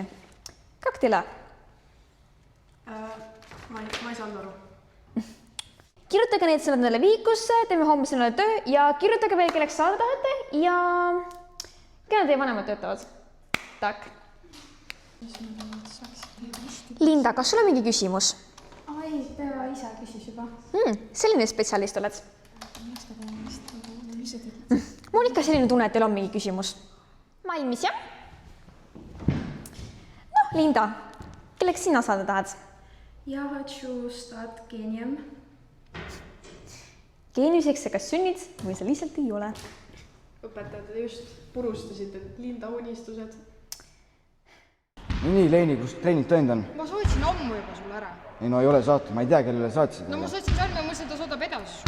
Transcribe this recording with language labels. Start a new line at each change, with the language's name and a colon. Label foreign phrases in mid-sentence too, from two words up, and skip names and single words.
Russian: Как дела?
Estonian: Ma ei saanud aru. Kirjutage need sõnad neile viikusse, teeme homme sõnale töö ja kirjutage veel, kelleks saada tahate ja kelle teie vanemad töötavad. Tak. Linda, kas sul on mingi küsimus? Ai, Teo ise küsis juba. Selline spetsialist oled. Mul ikka selline tunne, et teil on mingi küsimus. Valmis, jah? Noh, Linda, kelleks sina saada tahad?
Russian: Я хочу стать гением.
Estonian: Geeniuseks sa kas sünnid või sa lihtsalt ei ole. Õpetajad, te just purustasite Linda unistused. Nii, Leini, kus treenid tõend on? Ma saatsin ammu juba sulle ära. Ei, no ei ole saatnud, ma ei tea, kellele saatsid. No ma saatsin Salme, mõtlesin, ta saadab edasi.